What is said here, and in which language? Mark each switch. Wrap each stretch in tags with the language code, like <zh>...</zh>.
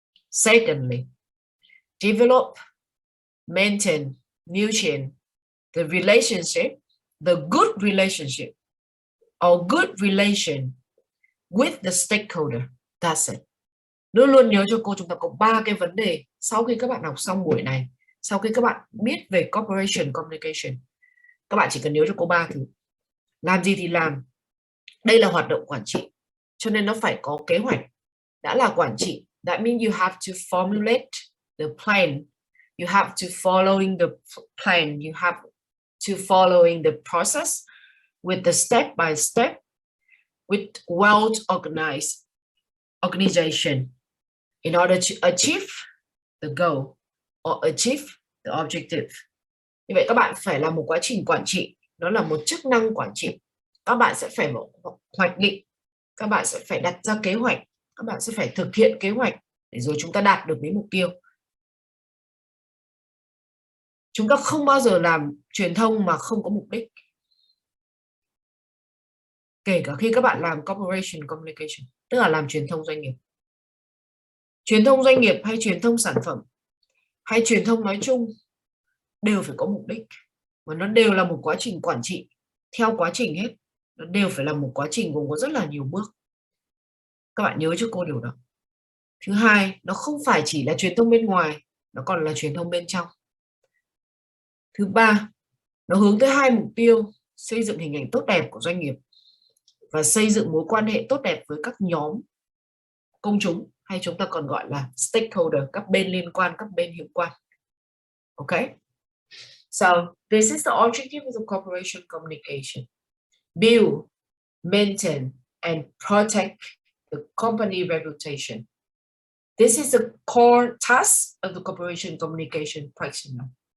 <en>Secondly, develop, maintain, nurture the relationship, the good relationship or good relation with the stakeholder. That's it.</en> <vi>Luôn luôn nhớ cho cô, chúng ta có 3 cái vấn đề sau khi các bạn học xong buổi này, sau khi các bạn biết về corporation communication. Các bạn chỉ cần nhớ cho cô 3 thứ. Làm gì thì làm. Đây là hoạt động quản trị, cho nên nó phải có kế hoạch. Đã là quản trị,</vi> <en>that means you have to formulate the plan. You have to following the plan. You have to following the process with the step by step, with well organized organization in order to achieve the goal or achieve the objective.</en> <vi>Như vậy các bạn phải làm một quá trình quản trị, nó là một chức năng quản trị. Các bạn sẽ phải hoạch định, các bạn sẽ phải đặt ra kế hoạch, các bạn sẽ phải thực hiện kế hoạch để rồi chúng ta đạt được đến mục tiêu. Chúng ta không bao giờ làm truyền thông mà không có mục đích. Kể cả khi các bạn làm corporation communication, tức là làm truyền thông doanh nghiệp. Truyền thông doanh nghiệp hay truyền thông sản phẩm hay truyền thông nói chung đều phải có mục đích. Và nó đều là một quá trình quản trị theo quá trình hết. Nó đều phải là một quá trình gồm có rất là nhiều bước. Các bạn nhớ cho cô điều đó. Thứ hai, nó không phải chỉ là truyền thông bên ngoài, nó còn là truyền thông bên trong. Thứ ba, nó hướng tới hai mục tiêu: xây dựng hình ảnh tốt đẹp của doanh nghiệp và xây dựng mối quan hệ tốt đẹp với các nhóm công chúng, hay chúng ta còn gọi là stakeholder, các bên liên quan, các bên hữu quan. Okay?</vi> <en>So this is the objective of the corporation communication. Build, maintain, and protect the company reputation. This is the core task of the corporation communication practitioner.</en>